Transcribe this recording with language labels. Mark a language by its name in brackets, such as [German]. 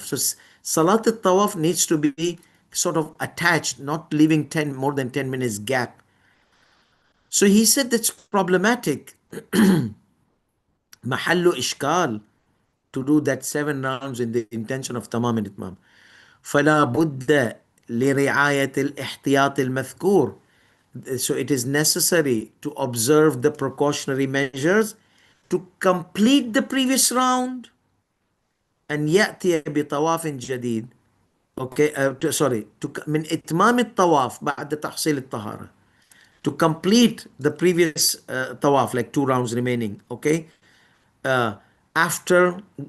[English] So salat al-tawaf needs to be sort of attached, not leaving 10 more than 10 minutes gap. So he said that's problematic. Mahallu ishkal to do that 7 rounds in the intention of tamam and itmam. [Arabic] فلا بد لرعاية الاحتياط المذكور. [English] So it is necessary to observe the precautionary measures to complete the previous round and [Arabic] يأتي بطواف جديد. [English] Okay, sorry, [Arabic] من إتمام الطواف بعد تحصيل الطهارة. [English] To complete the previous tawaf, like 2 rounds remaining, okay? Uh, after